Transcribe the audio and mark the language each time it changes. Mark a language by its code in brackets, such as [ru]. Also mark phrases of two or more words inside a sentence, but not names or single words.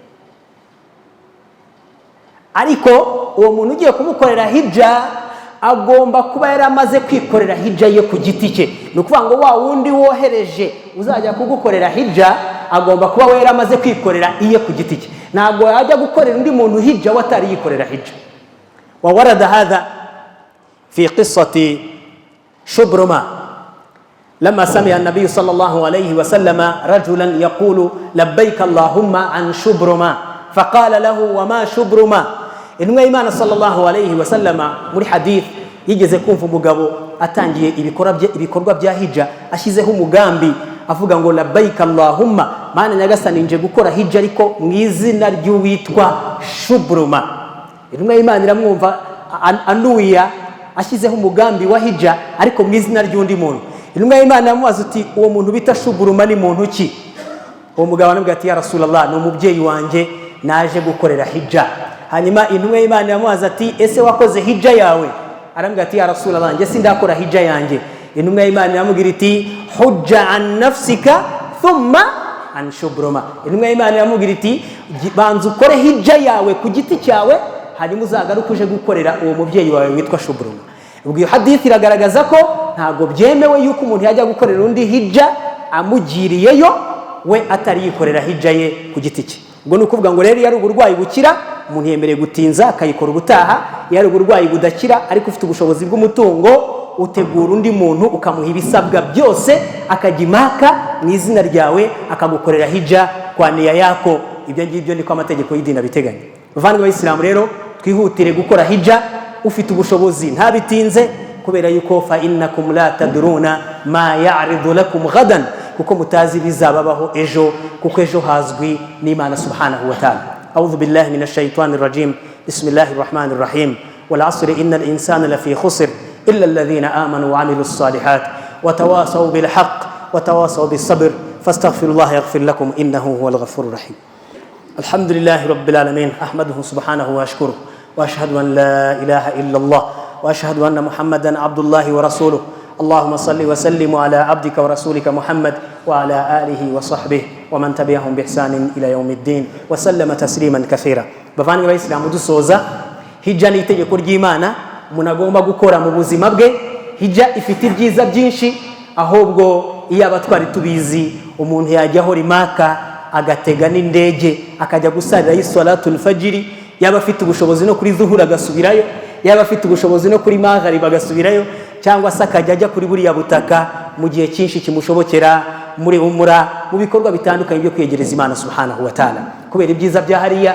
[rw] Ariko uwo muntu ugiye kumukorera hija agomba kuba yaramaze kwikorera hija ye ku giti cye. Ni ukuvuga ngo wa wundi wohereje uzajya kugukorera hija agomba kuba we yaramaze kwikorera iye ku giti cye, ntabwo yajya gukorera undi muntu hija watari yikorera hija. [ar] وورد هذا في قصة شبرمة لما سمع النبي صلى الله عليه وسلم رجلا يقول لبيك اللهم عن شبرما فقال له وما شبرما. [rw] Intumwa y'Imana [ar] صلى الله عليه وسلم [rw] muri hadith yigeze kumva umugabo atangiye ibikorwa bya hija, ashyizeho umugambi avuga ngo [ar] لبيك اللهم, [rw] mana nyagasani nje gukora hija ariko mu izina ry'uwitwa Shubruma. Intumwa y'Imana iramwumva anuya ashyizeho umugambi wa hija ariko mu izina ry'undi muntu. Intumwa y'Imana yamubaza uti uwo muntu bita Shubruma ni muntu ki? Uwo mugabo anamubwira ati [ar] يا رسول الله, [rw] ni umubyeyi wanjye naje gukorera hija. Hanyuma intumwa y'Imana yamubaza ati ese wakoze hija yawe? Arambwira ati [ar] يا رسول الله, [rw] njye sindakora hija yanjye. Intumwa y'Imana yamubwira iti [ar] حج عن نفسك ثم عن شبرمة. [rw] Intumwa y'Imana yamubwira iti banza ukore hija yawe ku giti cyawe, hanyuma uzagaruke uje gukorera uwo mubyeyi wawe witwa Shubruma. Ubwo iyo hadith iragaragaza ko ntago byemewe yuko umuntu yajya gukorera undi hija amugiriyeyo we atari yikorera hija ye ku giti cye. Ubwo ni ukuvuga ngo rero yari uburwayi bukira umuntu yemereye gutinza akayikora ubutaha, yari uburwayi budakira ariko ufite ubushobozi bw'umutungo utegura undi muntu ukamuha ibisabwa byose akajya Maka mu izina ryawe akagukorera hija kwa niya yako. Ibyo ngibyo niko amategeko y'idini abiteganya. Bavandimwe b'Isilamu rero twihutire gukora hija ufite ubushobozi ntabitinze, kubera yuko [ar] فإنكم لا تدرون ما يعرض لكم غدا, [rw] kuko mutazi bizababaho ejo, kuko ejo hazwi n'Imana [ar] سبحانه وتعالى. أعوذ بالله من الشيطان الرجيم بسم الله الرحمن الرحيم. والعصر إن الإنسان لفي خسر إلا الذين آمنوا وعملوا الصالحات وتواصوا بالحق وتواصوا بالصبر فاستغفروا الله يغفر لكم إنه هو الغفور الرحيم. الحمد لله رب العالمين. أحمده سبحانه وأشكره وأشهد أن لا إله إلا الله وأشهد أن محمدا عبد الله ورسوله. اللهم صل وسلم على عبدك ورسولك محمد وعلى آله وصحبه ومن تبعهم بإحسان إلى يوم الدين وسلم تسليما كثيرا. [rw] Bavandimwe b'Isilamu, dusoza hija ni itegeko ry'Imana umuntu agomba gukora mu buzima bwe. Hija ifite ibyiza byinshi, ahubwo iyo abatwari tubizi umuntu yajyaho rimaka agatega n'indege akajya gusarira y' [ar] صلاة الفجر, [rw] yaba afite ubushobozi no kuri zuhura agasubirayo, yaba afite ubushobozi no kuri maghrib agasubirayo, cyangwa se akajya ajya kuri buriya butaka mu gihe cyinshi kimushobokera muri umura, mu bikorwa bitandukanye byo kwegereza Imana [ar] سبحانه وتعالى, [rw] kubera ibyiza bya hariya.